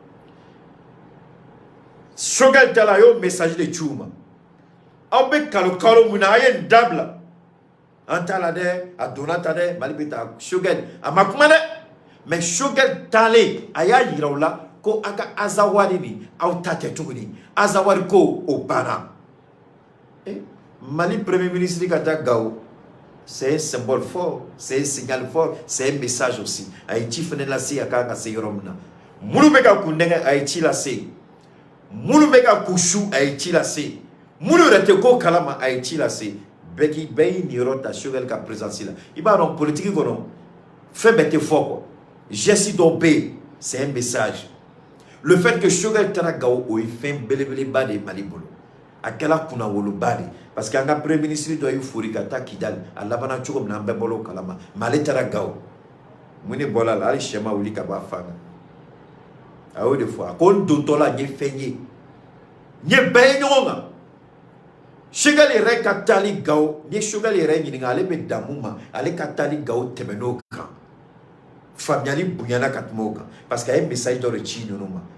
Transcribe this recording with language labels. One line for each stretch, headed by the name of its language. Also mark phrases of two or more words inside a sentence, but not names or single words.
Bambara: Choguel taara a y'o message de ci u ma aw bɛ kalo mun na a ye nin dabila an t'a la dɛ a donna ta dɛ Mali bɛ taa Choguel a ma kuma dɛ mais Choguel taalen a y'a yira u la ko a ka Azawadi nin aw ta tɛ tuguni Azawadi ko o banna Mali
French: premier ministre
Bambara: ka taa Gao
French: c'est un symbole fort c'est un signal fort c'est un message aussi
Bambara: a ye ci fana lase a kan ka se yɔrɔ min na minnu bɛ ka kun nɛgɛ a ye ci lase minnu bɛ ka kun su a ye ci lase minnu yɛrɛ tɛ ko kalama a ye ci lase bɛɛ y'i nin yɔrɔ ta Choguel ka présence la i b'a dɔn politique kɔnɔ fɛn bɛɛ tɛ fɔ quoi geste dɔw bɛ yen
French: c'est un message le fait que
Bambara: Choguel taara Gao o ye fɛn belebeleba de ye Mali bolo a kɛla kunnawoloba de
French: parce que
Bambara: an ka
French: premier ministre
Bambara: dɔ y'i fori ka taa Kidali a labanna cogo min na an bɛɛ bɔra o kalama mais ale taara Gao mun de bɔra la hali sɛ ma wuli ka bɔ a fan kan a y'o de fɔ a ko n dontɔ la n ye fɛn ye n ye bɛɛ ye ɲɔgɔn kan Choguel yɛrɛ ka taali Gao ni Choguel yɛrɛ ɲininka ale bɛ dan mun ma ale ka taali Gao tɛmɛn'o kan faamuyali bonyana ka tɛmɛ o kan
French: parce que
Bambara: a ye message dɔ de ci ninnu ma